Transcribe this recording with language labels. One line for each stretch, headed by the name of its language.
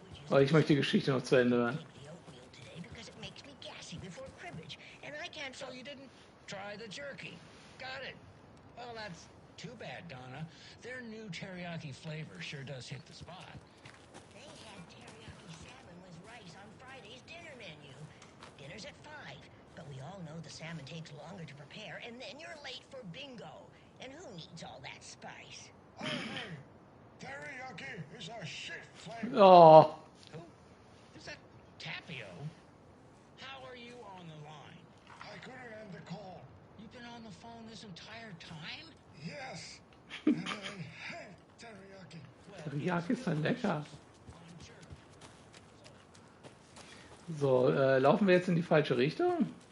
German: Oh, ich möchte die Geschichte noch zu Ende hören.
English: Because it makes me gassy before cribbage, and I can't. So you didn't try the jerky? Got it. Well, that's too bad, Donna. Their new teriyaki flavor sure does hit the spot. They had teriyaki salmon with rice on Friday's dinner menu. Dinner's at 5, but we all know the salmon takes longer to prepare, and then you're late for bingo. And who needs all that spice? Oh, hey, teriyaki is a shit flavor. Oh. Is that Tapio? How are you on the line? I couldn't end the call. You've been on the phone this entire time? Yes. And I hate
German: Teriyaki ist dann lecker. So, laufen wir jetzt in die falsche Richtung?